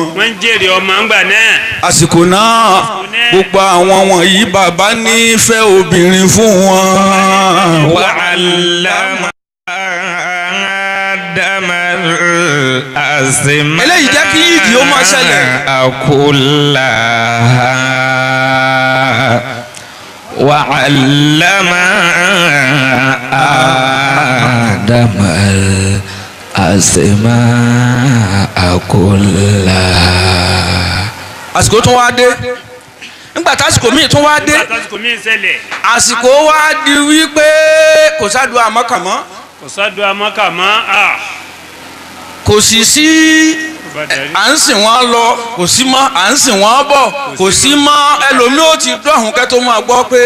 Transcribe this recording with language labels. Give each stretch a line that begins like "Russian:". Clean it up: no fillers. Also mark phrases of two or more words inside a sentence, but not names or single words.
Yoruba: wọ́n jèrè ọmọ ńgbà náà. àsìkò náà gbogbo àwọn wọ̀nyí bàbá nífẹ̀ẹ́ obìnrin fún wọn.
Arabic: وعلم آدم الأسماء.
Yoruba: eléyìí jẹ́ kí ìdí ó máa ṣẹlẹ̀.
Arabic: kullaha. وعلم آدم الأسماء كلها.
Yoruba: àsìkò tún wá dé nígbà tásìkò míì tún wá dé àsìkò wá di wípé kò sádùn àmọ́kàmọ́ kò sì sí à ń sìn wọ́n lọ kò sí mọ́ à ń sìn wọ́n bọ̀ kò sí mọ́ ẹlòmíì ó ti dọ̀hún kẹ́ tó máa gbọ́ pé